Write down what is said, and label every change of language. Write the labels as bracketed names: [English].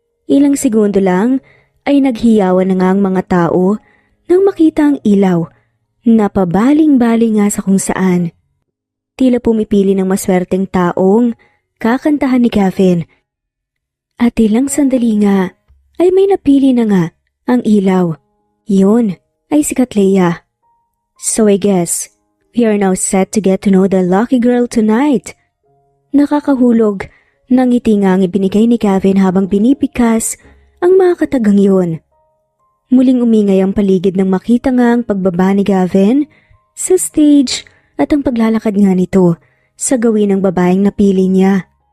[Filipino] Ilang segundo lang ay naghiyawan na nga ang mga tao nang makita ang ilaw na pabaling-baling nga sa kung saan. Tila pumipili ng maswerteng taong kakantahan ni Gavin. At ilang sandali nga ay may napili na nga ang ilaw. Yun ay si Katleya. [English] So I guess we are now set to get to know the lucky girl tonight. [Filipino] Nakakahulog ng ngiti nga ang ibinigay ni Gavin habang binipikas ang mga katagang yun. Muling umingay ang paligid nang makita nga ang pagbaba ni Gavin sa stage at ang paglalakad nga nito sa gawin ng babaeng napili niya.